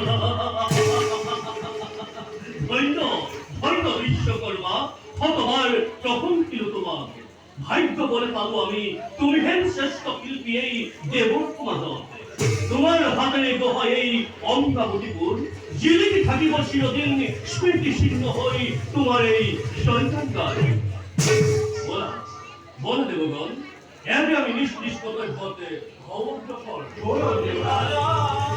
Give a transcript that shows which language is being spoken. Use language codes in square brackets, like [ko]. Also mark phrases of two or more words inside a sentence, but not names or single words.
[as] ধন্য ধন্য বিশ্বকৰ্মা শতবাৰ প্ৰশংসিলো তোমাক ভাগ্য বলে পালো আমি তুমি হেন শ্ৰেষ্ঠ শিল্পী এই দেৱৰ সমাজত তোমাৰ হাতেৰে গঢ়া এই অমৰাৱতীপুৰ জিলিকি থাকিব চিৰদিন স্মৃতি চিহ্ন হৈ তোমাৰ এই সন্তানকাল বলা দেবগণ, [bn] এতে আমি নিষ্কৃষ্টতার পথে অবগ্রসর। বলুন দেবরাজ।